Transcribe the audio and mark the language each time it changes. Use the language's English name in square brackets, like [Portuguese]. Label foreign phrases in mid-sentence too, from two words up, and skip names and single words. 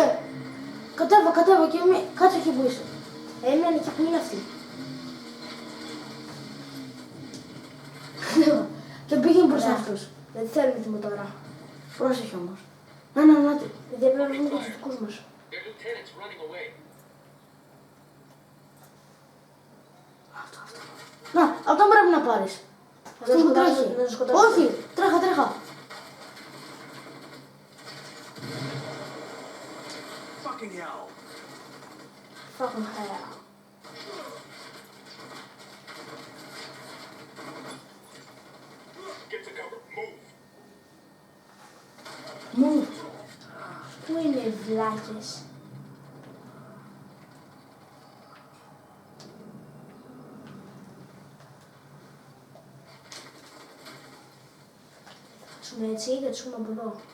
[Greek] Κατέβα και μη... Κάτσε εκεί που είσαι. Έμειναν εκεί που είναι αυτοί. Και πήγαινε προς αυτούς. Δεν θέλουμε τίποτα τώρα. Πρόσεχε όμως. Να. Γιατί πρέπει να βρούμε και τους δικούς μας. [English] Their lieutenant's running away. [Greek] Αυτό. Να, αυτόν πρέπει να πάρεις. Να Αυτό που σκοτώσω, τρέχει. να το σκοτώσω. Όχι, τρέχα. [English] Fucking hell. Fucking hell. Get to cover. Move. [Greek] Μου. Πού είναι οι βλάκες. Θα χάσουμε έτσι και θα τους πούμε από εδώ.